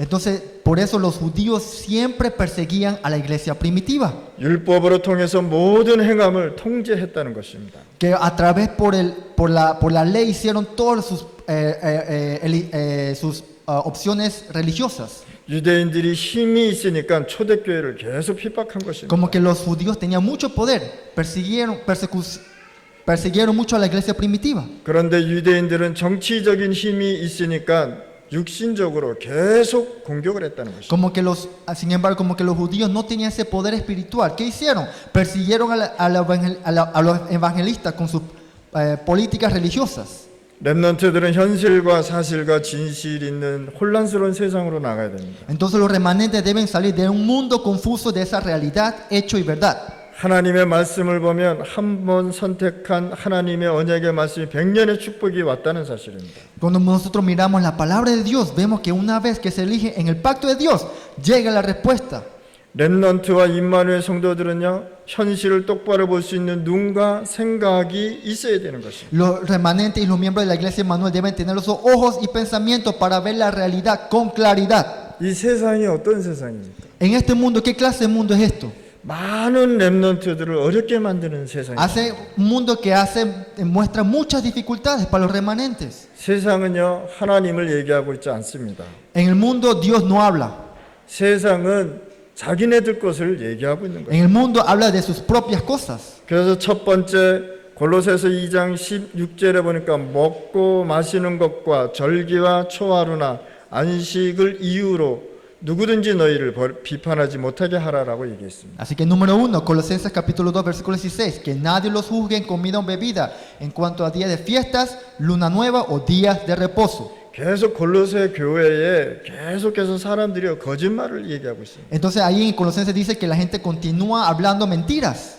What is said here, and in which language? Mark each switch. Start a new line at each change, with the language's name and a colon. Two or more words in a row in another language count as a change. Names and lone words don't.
Spanish: Entonces, por eso los judíos siempre perseguían a la iglesia primitiva.
Korean: 율법으로 통해서 모든 행함을 통제했다는 것입니다.
Spanish: Que a través por la ley hicieron todas sus opciones religiosas.
Korean: 유대인들이 힘이 있으니까 초대교회를 계속 핍박한 것입니다.
Spanish: Como que los judíos tenían mucho poder, persiguieron mucho a la iglesia primitiva.
Korean: 그런데 유대인들은 정치적인 힘이 있으니까 육신적으로 계속 공격을 했다는 것입니다.
Spanish: Sin embargo, como que los judíos no tenían ese poder espiritual. ¿Qué hicieron? Persiguieron a los evangelistas con sus políticas religiosas.
Korean: 렘넌트들은 현실과 사실과 진실 있는 혼란스러운 세상으로 나가야 됩니다.
Spanish: Entonces los remanentes deben salir de un mundo confuso de esa realidad, hecho y verdad.
Korean: 하나님의 말씀을 보면 한 번 선택한 하나님의 언약의 말씀이 100년의 축복이 왔다는 사실입니다.
Spanish: Cuando nosotros miramos la palabra de Dios, vemos que una vez que se elige en el pacto de Dios, llega la respuesta.
Korean: 렘넌트와 임마누엘 성도들은요, 현실을 똑바로 볼 수 있는 눈과 생각이 있어야 되는 것입니다.
Spanish: Los remanentes y los miembros de la iglesia de Manuel deben tener los ojos y pensamientos para ver la realidad con claridad.
Korean: 이 세상이 어떤 세상입니까?
Spanish: En este mundo, ¿qué clase de mundo es esto?
Korean: 많은 렘넌트들을 어렵게 만드는 세상입니다.
Spanish: Hace un mundo que muestra muchas dificultades para los remanentes.
Korean: 세상은요, 하나님을 얘기하고 있지 않습니다.
Spanish: En el mundo Dios no habla.
Korean: 세상은 자기네들 것을 얘기하고 있는 거예요.
Spanish: En el mundo habla de sus propias cosas.
Korean: 그래서 첫 번째 골로새서 2장 16절에 보니까 먹고 마시는 것과 절기와 초하루나 안식을 이유로 누구든지 너희를 비판하지 못하게 하라라고 얘기했습니다.
Spanish: Así que número 1, Colosenses capítulo 2, versículo 16, que nadie los juzgue en comida o bebida en cuanto a días de fiestas, luna nueva o días de reposo.
Korean: 계속 골로새 교회에 계속해서 사람들이 거짓말을 얘기하고 있습니다.
Spanish: Entonces ahí en Colosenses dice que la gente continúa hablando mentiras,